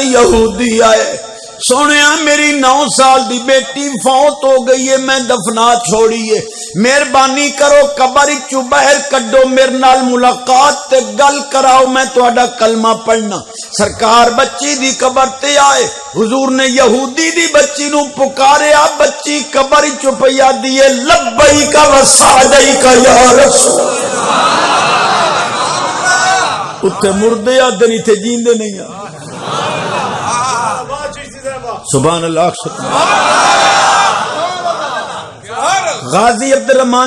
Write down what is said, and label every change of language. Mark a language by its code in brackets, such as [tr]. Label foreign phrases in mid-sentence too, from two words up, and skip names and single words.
[pa] یہودی آئے، سونیا میری 9 سال دی بیٹی فوت ہو گئی ہے، میں دفنا چھوڑی ہے، مہربانی کرو قبر چوں باہر کڈو، میرے نال ملاقات تے گل کراؤ، میں تہاڈا کلمہ پڑھنا۔ سرکار بچی دی قبر تے آئے، حضور نے یہودی دی بچی نو پکاریا، بچی قبر چوں پیا دیے [ar] لبیک و سعدیک یا رسول [pa] اتھے مردے آدھے نہیں تھے جیندے نہیں آ [ar] سبحان اللہ [pa] سبحان غازی عبد الرحمن